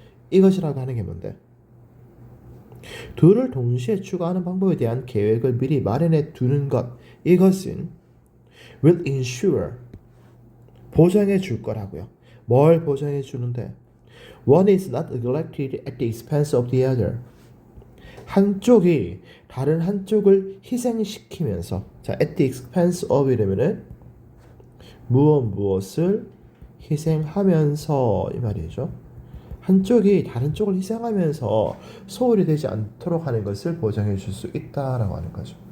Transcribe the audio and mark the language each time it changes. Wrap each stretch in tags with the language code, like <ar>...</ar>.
<ko>이것이라고 하는 게 뭔데? 둘을 동시에 추구하는 방법에 대한 계획을 미리 마련해 두는 것. 이것은</ko> <en>will ensure</en> <ko>보장해 줄 거라고요. 뭘 보장해 주는데?</ko> <en>One is not neglected at the expense of the other.</en> <ko>한쪽이 다른 한쪽을 희생시키면서 자,</ko> <en>at the expense of</en> <ko>이라면은 무엇을 희생하면서 이 말이죠. 한쪽이 다른 쪽을 희생하면서 소홀히 되지 않도록 하는 것을 보장해 줄 수 있다라고 하는 거죠.</ko>